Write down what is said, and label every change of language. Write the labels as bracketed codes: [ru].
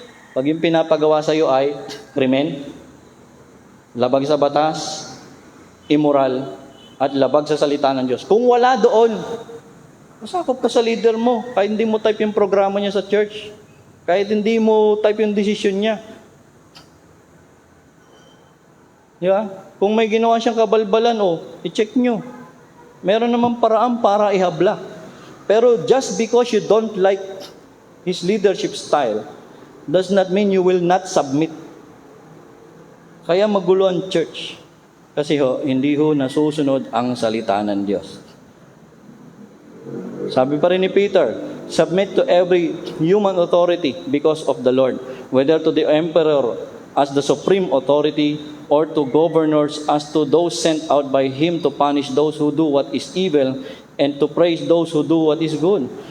[tl] Pag yung pinapagawa sa iyo ay krimen, labag sa batas, immoral, at labag sa salita ng Diyos. Kung wala doon, masakop ka sa leader mo. Kahit hindi mo type yung programa niya sa church. Kahit hindi mo type yung decision niya. Di ba? Kung may ginawa siyang kabalbalan, i-check nyo. Meron naman paraan para ihabla. [en] Pero just because you don't like his leadership style, does not mean you will not submit. [tl] Kaya magulo ang church. Kasi hindi nasusunod ang salita ng Diyos. Sabi pa rin ni Peter, [en] submit to every human authority because of the Lord, whether to the emperor as the supreme authority or to governors as to those sent out by him to punish those who do what is evil and to praise those who do what is good.